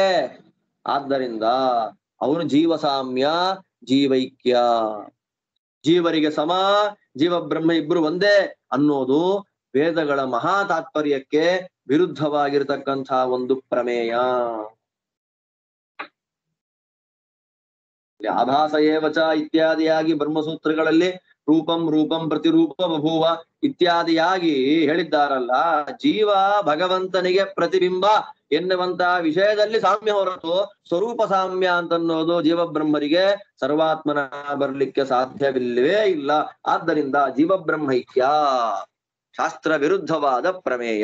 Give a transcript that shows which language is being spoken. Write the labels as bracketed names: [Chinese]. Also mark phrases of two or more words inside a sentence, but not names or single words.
[Kannada] ಆದ್ದರಿಂದ ಅವನು ಜೀವ ಸಾಮ್ಯ, ಜೀವೈಕ್ಯ, ಜೀವರಿಗೆ ಸಮ, ಜೀವ ಬ್ರಹ್ಮ ಇಬ್ರು ಒಂದೇ ಅನ್ನೋದು ವೇದಗಳ ಮಹಾ ತಾತ್ಪರ್ಯಕ್ಕೆ ವಿರುದ್ಧವಾಗಿರತಕ್ಕಂತಹ ಒಂದು ಪ್ರಮೇಯ. [Sanskrit] ಆಭಾಸ ಏವಚ [Kannada] ಇತ್ಯಾದಿಯಾಗಿ ಬ್ರಹ್ಮಸೂತ್ರಗಳಲ್ಲಿ [Sanskrit] ರೂಪಂ ರೂಪಂ ಪ್ರತಿರೂಪ ಬಭೂವ [Kannada] ಇತ್ಯಾದಿಯಾಗಿ ಹೇಳಿದ್ದಾರಲ್ಲ, ಜೀವ ಭಗವಂತನಿಗೆ ಪ್ರತಿಬಿಂಬ ಎನ್ನುವಂತಹ ವಿಷಯದಲ್ಲಿ ಸಾಮ್ಯ ಹೊರತು ಸ್ವರೂಪ ಸಾಮ್ಯ ಅಂತನ್ನೋದು ಜೀವ ಬ್ರಹ್ಮರಿಗೆ ಸರ್ವಾತ್ಮನ ಬರ್ಲಿಕ್ಕೆ ಸಾಧ್ಯವಿಲ್ಲವೇ ಇಲ್ಲ. ಆದ್ದರಿಂದ ಜೀವ ಬ್ರಹ್ಮೈಕ್ಯ ಶಾಸ್ತ್ರ ವಿರುದ್ಧವಾದ ಪ್ರಮೇಯ.